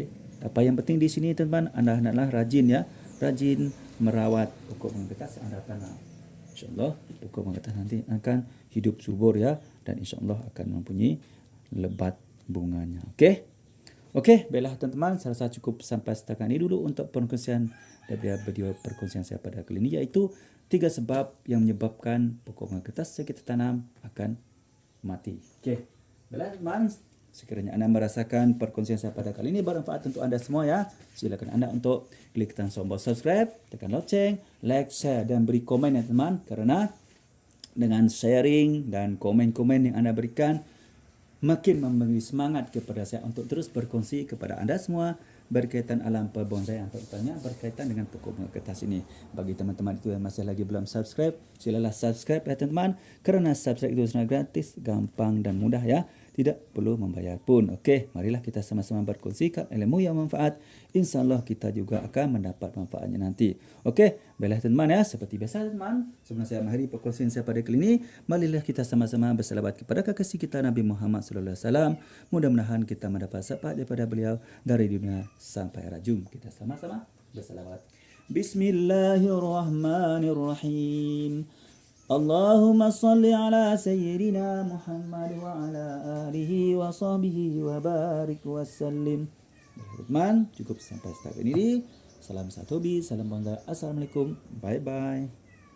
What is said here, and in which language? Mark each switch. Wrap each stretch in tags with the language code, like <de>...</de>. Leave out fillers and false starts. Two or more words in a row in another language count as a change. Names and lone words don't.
<ms>Apa yang penting di sini teman-teman, anda hendaklah rajin ya, rajin merawat pokok bunga kertas yang anda tanam. InsyaAllah pokok bunga kertas nanti akan hidup subur ya, dan insyaAllah akan mempunyai lebat bunganya. Okey. Okey, baiklah teman-teman, saya rasa cukup sampai setakat ini dulu untuk perkongsian daripada video perkongsian saya pada kali ini, iaitu 3 sebab yang menyebabkan pokok bunga kertas yang kita tanam akan mati. Okey. Baiklah teman, sekiranya anda merasakan perkongsian saya pada kali ini bermanfaat untuk anda semua ya, silakan anda untuk klik tekan tombol subscribe, tekan loceng, like, share dan beri komen ya teman, kerana dengan sharing dan komen-komen yang anda berikan makin memberi semangat kepada saya untuk terus berkongsi kepada anda semua berkaitan alam perbonsaian, terutamanya berkaitan dengan pokok bunga kertas ini. Bagi teman-teman itu yang masih lagi belum subscribe, silalah subscribe ya teman-teman, kerana subscribe itu sangat gratis, gampang dan mudah ya. Tidak perlu membayar pun. Okey, marilah kita sama-sama berkongsikan ilmu yang manfaat. InsyaAllah kita juga akan mendapat manfaatnya nanti. Okey, baiklah teman-teman ya. Seperti biasa teman, sebelum saya mengakhiri perkongsian saya pada kali ini, marilah kita sama-sama berselawat kepada kekasih kita Nabi Muhammad SAW. Mudah-mudahan kita mendapat syafaat daripada beliau dari dunia sampai rajum. Kita sama-sama berselawat. Bismillahirrahmanirrahim.</ms> <ar>اللهم صل على سيدنا محمد وعلى آله وصحبه وبارك وسلم.</ar> <ms>Teman, cukup sampai setakat ini. Salam satu hobi, salam bangga. Assalamualaikum. Bye-bye.</ms>